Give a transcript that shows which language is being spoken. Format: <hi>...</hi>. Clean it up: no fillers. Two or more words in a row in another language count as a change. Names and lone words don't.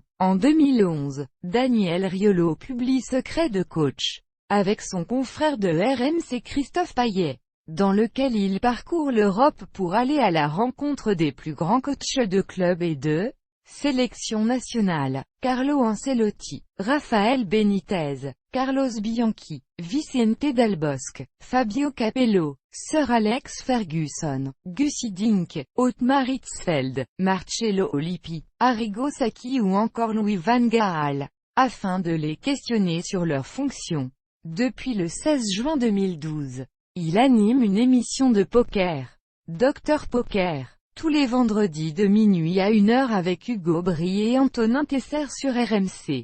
<fr>En 2011, Daniel Riolo publie Secret de coach, avec son confrère de RMC Christophe Payet, dans lequel il parcourt l'Europe pour aller à la rencontre des plus grands coachs de clubs et de sélection nationale. Carlo Ancelotti, Rafael Benitez, Carlos Bianchi, Vicente Del Bosque, Fabio Capello, Sir Alex Ferguson, Gus Hiddink, Otmar Hitzfeld, Marcello Lippi, Arrigo Sacchi ou encore Louis van Gaal. afin de les questionner sur leurs fonctions. Depuis le 16 juin 2012, il anime une émission de poker, Dr Poker, tous les vendredis de minuit à 1h avec Hugo Bry et Antonin Tesser sur RMC.</fr>